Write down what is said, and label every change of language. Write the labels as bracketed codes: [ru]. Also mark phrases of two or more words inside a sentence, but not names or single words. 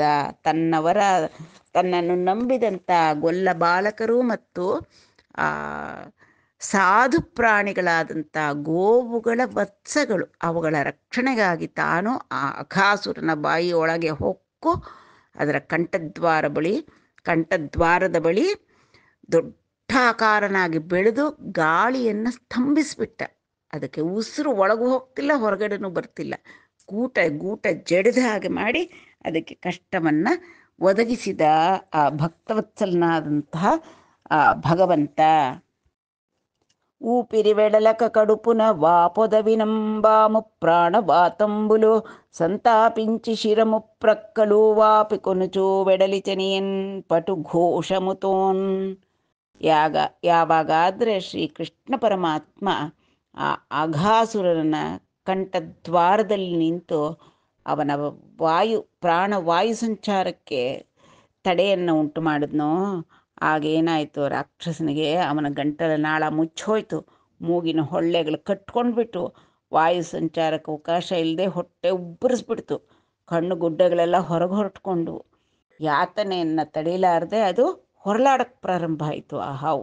[kn] ತನ್ನನ್ನು ನಂಬಿದಂಥ ಗೊಲ್ಲ ಬಾಲಕರು ಮತ್ತು ಸಾಧು ಪ್ರಾಣಿಗಳಾದಂಥ ಗೋವುಗಳ ವತ್ಸಗಳು, ಅವುಗಳ ರಕ್ಷಣೆಗಾಗಿ ತಾನು ಆ ಅಘಾಸುರನ ಬಾಯಿಯೊಳಗೆ ಹೊಕ್ಕು ಅದರ ಕಂಠದ್ವಾರದ ಬಳಿ ದೊಡ್ಡಾಕಾರನಾಗಿ ಬೆಳೆದು ಗಾಳಿಯನ್ನು ಸ್ತಂಭಿಸಿಬಿಟ್ಟ. ಅದಕ್ಕೆ ಉಸಿರು ಒಳಗೂ ಹೋಗ್ತಿಲ್ಲ, ಹೊರಗಡೆನೂ ಬರ್ತಿಲ್ಲ. ಗೂಟ ಜಡಿದ ಹಾಗೆ ಮಾಡಿ ಅದಕ್ಕೆ ಕಷ್ಟವನ್ನು ಒದಗಿಸಿದ ಆ ಭಕ್ತವತ್ಸಲನಾದಂತಹ ಆ ಭಗವಂತ. [te] ఊపిరి వెడలక కడుపున వాపొదవినంబాము ప్రాణవాతంబులు సంతాపించి శిరము ప్రక్కలు వాపి కొనుచూ వెడలిచనియన్ పటు ఘోషముతోన్. [kn] ಯಾವಾಗಾದರೆ ಶ್ರೀಕೃಷ್ಣ ಪರಮಾತ್ಮ ಆ ಅಘಾಸುರನ ಕಂಠದ್ವಾರದಲ್ಲಿ ನಿಂತು ಅವನ ಪ್ರಾಣವಾಯು ಸಂಚಾರಕ್ಕೆ ತಡೆಯನ್ನು ಉಂಟು ಮಾಡಿದ್ನೋ, ಆಗೇನಾಯಿತು, ರಾಕ್ಷಸನಿಗೆ ಅವನ ಗಂಟಲ ನಾಳ ಮುಚ್ಚೋಯ್ತು, ಮೂಗಿನ ಹೊಳ್ಳೆಗಳು ಕಟ್ಕೊಂಡ್ಬಿಟ್ಟು ವಾಯು ಸಂಚಾರಕ್ಕೆ ಅವಕಾಶ ಇಲ್ಲದೆ ಹೊಟ್ಟೆ ಉಬ್ಬರಿಸ್ಬಿಡ್ತು, ಕಣ್ಣು ಗುಡ್ಡಗಳೆಲ್ಲ ಹೊರಗೆ ಹೊರಟ್ಕೊಂಡು ಯಾತನೆಯನ್ನು ತಡೀಲಾರದೆ ಅದು ಹೊರಳಾಡಕ್ಕೆ ಪ್ರಾರಂಭ ಆಯಿತು ಆ ಹಾವು.